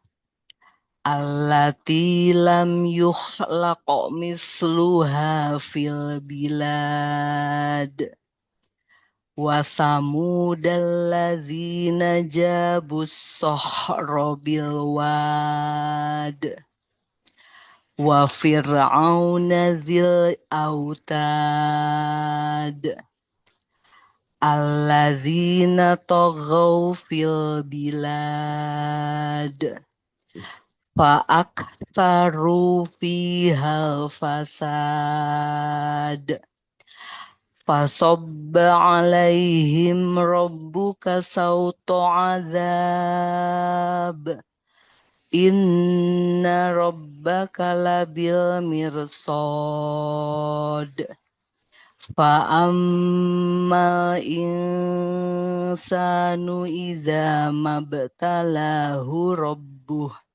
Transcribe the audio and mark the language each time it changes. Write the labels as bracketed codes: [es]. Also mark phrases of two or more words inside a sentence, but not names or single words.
[ar] التي لم يخلق مثلها في البلاد. وثمود الذين جابوا الصخر بالواد. وفرعون ذي الأوتاد. الذين طغوا في البلاد. فأكثروا فيها الفساد. فصب عليهم ربك سوط عذاب. إن ربك لبالمرصاد. فأما الإنسان إذا ما ابتلاه ربه.